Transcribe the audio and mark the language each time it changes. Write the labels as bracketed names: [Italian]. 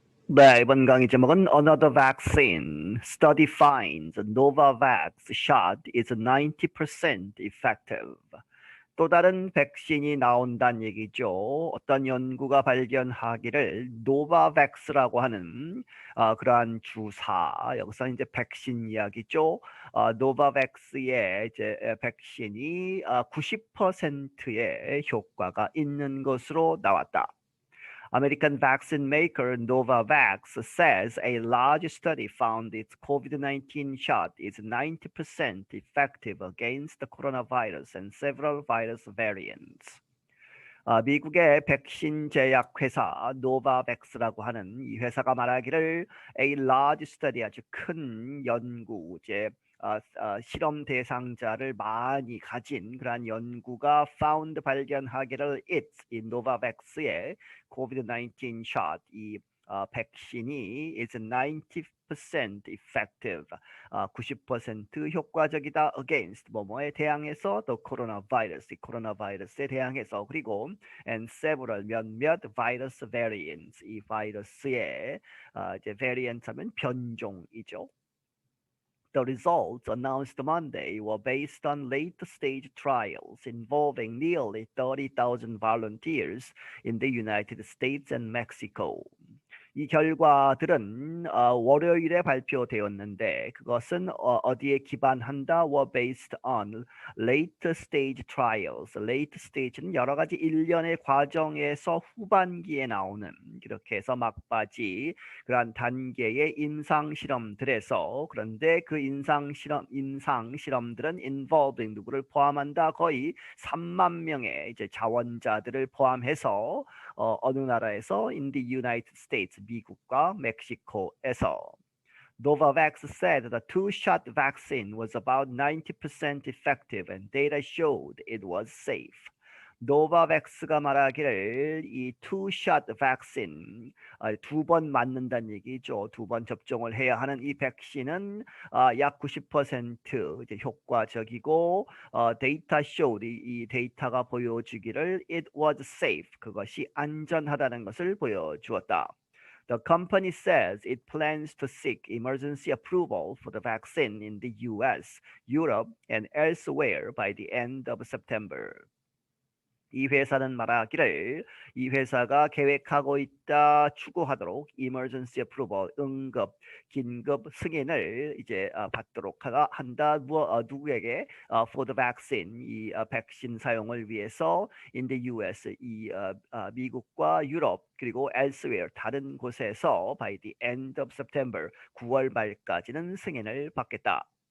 [Korean] 네, 이번 강의 제목은 [English] Another Vaccine. Study finds Novavax shot is 90% effective. [Korean] 또 다른 백신이 나온다는 얘기죠. 어떤 연구가 발견하기를 노바백스라고 하는 그러한 주사, 여기서 이제 백신 이야기죠. 노바백스의 이제 백신이 90%의 효과가 있는 것으로 나왔다. [English] American vaccine maker Novavax says a large study found its COVID-19 shot is 90% effective against the coronavirus and several virus variants. [Korean] 미국의 백신 제약 회사 노바백스라고 하는 이 회사가 말하기를 [English] a large study [Korean] 아주 큰 연구제 실험 대상자를 많이 가진 그러한 연구가 found 발견하기를 이 노바백스의 [English] COVID-19 shot [Korean] 이 백신이 [English] is 90% effective, [Korean] 90% 효과적이다 against 뭐뭐에 대항해서 [English] the coronavirus, [Korean] 이 코로나바이러스에 대항해서 그리고 [English] and several [Korean] 몇몇 [English] virus variants, [Korean] 이 바이러스의 이제 variant 하면 변종이죠. [English] The results announced Monday were based on late-stage trials involving nearly 30,000 volunteers in the United States and Mexico. [Korean] 이 결과들은 월요일에 발표되었는데 그것은 어디에 기반한다? [English] were based on late stage trials. late stage [Korean] 는 여러 가지 일련의 과정에서 후반기에 나오는 그렇게 해서 막바지 그러한 단계의 임상 실험들에서 그런데 그 임상 실험들은 involving 누구를 포함한다? 거의 3만 명의 이제 자원자들을 포함해서 어느 나라에서 [English] in the United States [Korean] 미국과 멕시코에서 [English] Novavax said the two-shot vaccine was about 90% effective and data showed it was safe. [Korean] 노바백스가 말하기를 이 투샷 백신 두 번 맞는다는 얘기죠. 두 번 접종을 해야 하는 이 백신은 약 90% 이제 효과적이고 데이터 showed 이 데이터가 보여주기를 [English] it was safe [Korean] 그것이 안전하다는 것을 보여주었다. [English] The company says it plans to seek emergency approval for the vaccine in the US, Europe, and elsewhere by the end of September. [Korean] 이 회사는 말하기를 이 회사가 계획하고 있다 추구하도록 [English] emergency approval [Korean] 응급 긴급 승인을 이제 받도록 한다 누구에게 [English] for the vaccine [Korean] 이 백신 사용을 위해서 [English] in the US [Korean] 이 미국과 유럽 그리고 elsewhere 다른 곳에서 [English] by the end of September [Korean] 9월 말까지는 승인을 받겠다.